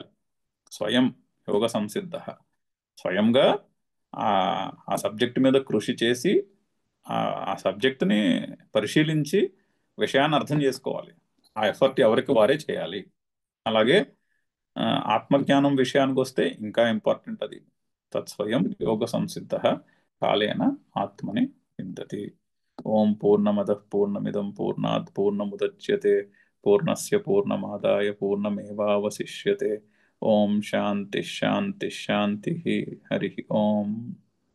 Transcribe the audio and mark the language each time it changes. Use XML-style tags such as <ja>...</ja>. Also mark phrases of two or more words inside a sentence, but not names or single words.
<sa>స్వయం యోగ సంసిద్ధ,</sa> <te>స్వయంగా ఆ ఆ సబ్జెక్ట్ మీద కృషి చేసి ఆ ఆ సబ్జెక్టుని పరిశీలించి విషయాన్ని అర్థం చేసుకోవాలి. ఆ ఎఫర్ట్ ఎవరికి వారే చేయాలి. అలాగే ఆ, ఆత్మజ్ఞానం విషయానికి వస్తే ఇంకా ఇంపార్టెంట్ అది.</te> <sa>తత్స్వయం యోగ సంసిద్ధ కాలేన ఆత్మని విందతి. ఓం పూర్ణమద పూర్ణమిదం పూర్ణాత్ పూర్ణముదచ్యతే పూర్ణస్య పూర్ణమాదాయ పూర్ణమేవావశిష్యతే. ఓం శాంతి శాంతి శాంతి. హరి ఓం.</sa>